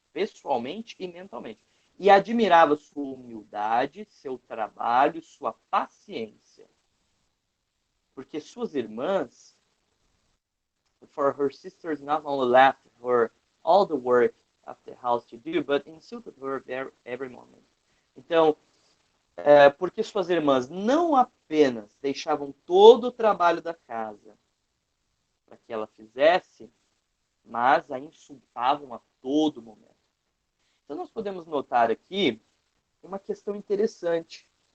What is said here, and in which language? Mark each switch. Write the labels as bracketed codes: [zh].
[pt] pessoalmente e mentalmente. E admirava sua humildade, seu trabalho, sua paciência. Porque suas irmãs, [en] for her sisters not only left her all the work of the house to do, but insulted her every moment. [pt] Então, porque suas irmãs não apenas deixavam todo o trabalho da casa para que ela fizesse, mas a insultavam a todo momento. Então, nós podemos notar aqui uma questão interessante.